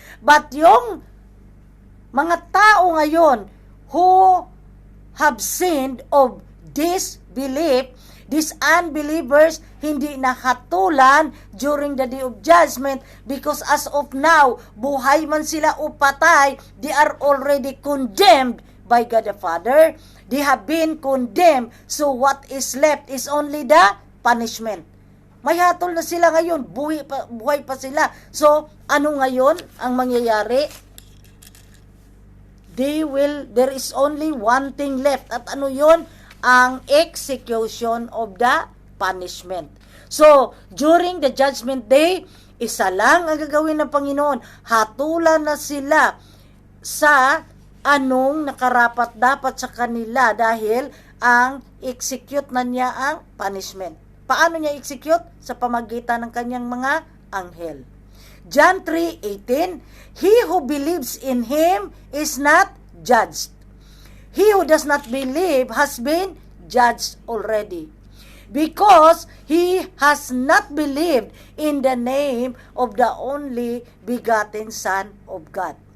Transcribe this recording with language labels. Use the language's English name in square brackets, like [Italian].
[English] But [Filipino] yung mga tao ngayon [English] who have sinned of disbelief, these unbelievers, [Filipino] hindi nakatulan [English] during the day of judgment because as of now, [Filipino] buhay man sila o patay, [English] they are already condemned by God the Father. They have been condemned. So what is left is only the punishment. [Filipino] May hatol na sila ngayon, buhay pa sila. So, ano ngayon ang mangyayari? [English] There is only one thing left. [Filipino] At ano yon? [English] Ang execution of the punishment. [Filipino] So, during the judgment day, isa lang ang gagawin ng Panginoon. Hatulan na sila sa anong nakarapat dapat sa kanila dahil ang execute na niya ang punishment. Paano niya execute? Sa pamagitan ng kanyang mga anghel. [English] John 3:18, he who believes in him is not judged. He who does not believe has been judged already, because he has not believed in the name of the only begotten Son of God.